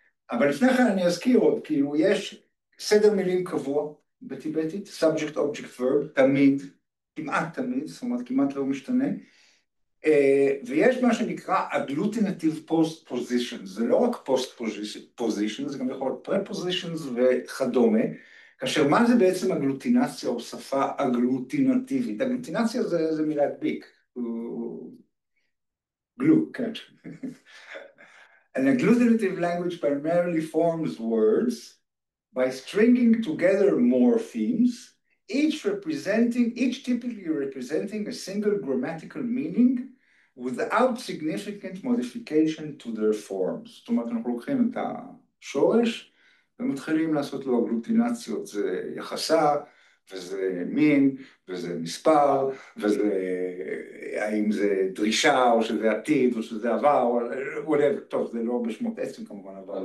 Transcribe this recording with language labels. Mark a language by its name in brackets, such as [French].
[Hebrew] אבל לפני כן אני אזכיר עוד, כאילו יש סדר מילים קבוע בטיבטית, subject, object, verb, תמיד, כמעט תמיד, זאת אומרת כמעט לא משתנה, ויש מה שנקרא agglutinative postpositions, זה לא רק postpositions, זה גם יכול להיות prepositions וכדומה, כאשר מה זה בעצם אגלוטינציה או שפה אגלוטינטיבית? אגלוטינציה זה מילה ביק, glue, כן. [English] An agglutinative language primarily forms words by stringing together morphemes, each typically representing a single grammatical meaning without significant modification to their forms. [Hebrew] זאת אומרת, אנחנו לוקחים את השורש ומתחילים לעשות לו אגלוטינציות, זה יחסה, וזה מין, וזה מספר, וזה האם זה דרישה, או שזה עתיד, או שזה עבר, או whatever, טוב, זה לא בשמות עצם כמובן, אבל...